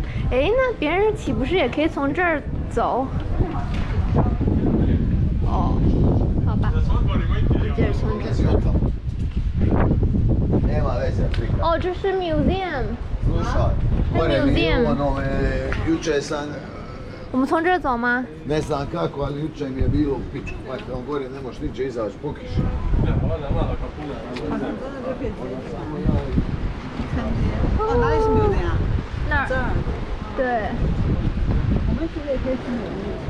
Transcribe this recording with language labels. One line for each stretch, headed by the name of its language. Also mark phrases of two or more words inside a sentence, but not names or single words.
Chinese: 哎，那别人岂不是也可以从这儿走？哦，好吧，接着从这儿。哦，这是 museum。
Croatian: Jučer sam
Chinese: 我们从这儿走吗？
Croatian: ne znam kako, ali jučer mi je bilo u pičku, pa on gore ne možeš niče izaći po kiši.
Chinese: 哦，哪里是没有的呀？那儿。这儿。对。我们现在也可以去纽约。